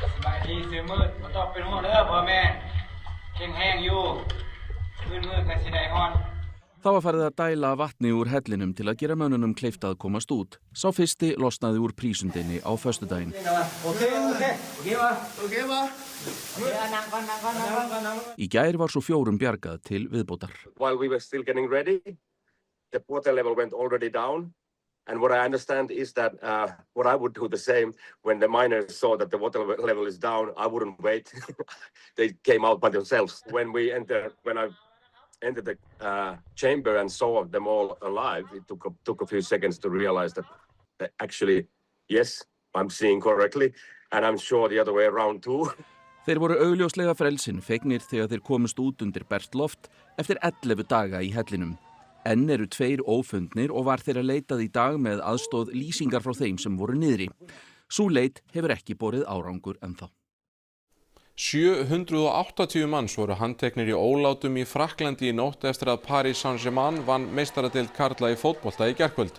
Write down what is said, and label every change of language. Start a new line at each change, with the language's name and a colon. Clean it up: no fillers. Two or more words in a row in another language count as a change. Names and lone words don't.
Icelandic: Það var farið að dæla vatni úr hellinum til að gera mönnunum kleift að komast út. Sá fyrsti losnaði úr prísundinni á föstudaginn. Í gær var svo 4 bjargað til viðbótar.
English: While we were still getting ready, the water level went already down. And what I understand is that what I would do the same when the miners saw that the water level is down, I wouldn't wait. They came out by themselves. When I entered the chamber and saw them all alive, it took a few seconds to realize that actually, yes, I'm seeing correctly, and I'm sure the other way around too.
Icelandic: Þeir voru augljóslega frelsinn fegnir þegar þeir komust út undir bert loft eftir 11 daga í hellinum. Enn eru 2 ófundnir og var þeirra leitað í dag með aðstoð lýsingar frá þeim sem voru niðri. Sú leit hefur ekki borið árangur ennþá. 780 manns voru handteknir í ólátum í Frakklandi í nótt eftir að Paris Saint-Germain vann meistaradeild karla í fótbolta í gærkvöld.